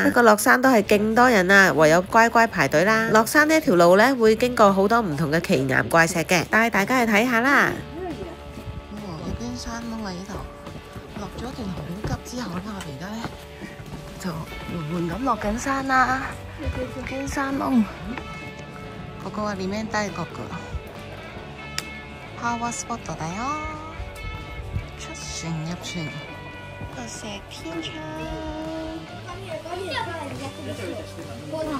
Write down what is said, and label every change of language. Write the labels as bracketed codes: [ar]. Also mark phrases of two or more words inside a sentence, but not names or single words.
[yue] 不過落山都係勁多人啊，唯有乖乖排隊啦。落山呢一條路呢，會經過好多唔同嘅奇岩怪石嘅，帶大家去睇下啦。有邊山窿喺呢度，落咗段好急之後咧，我哋而家咧就緩緩咁落緊山啦。邊山窿， [ja] ここはリメン大國パワースポットだよ。 [yue] 出船入船，個石天窗。哇！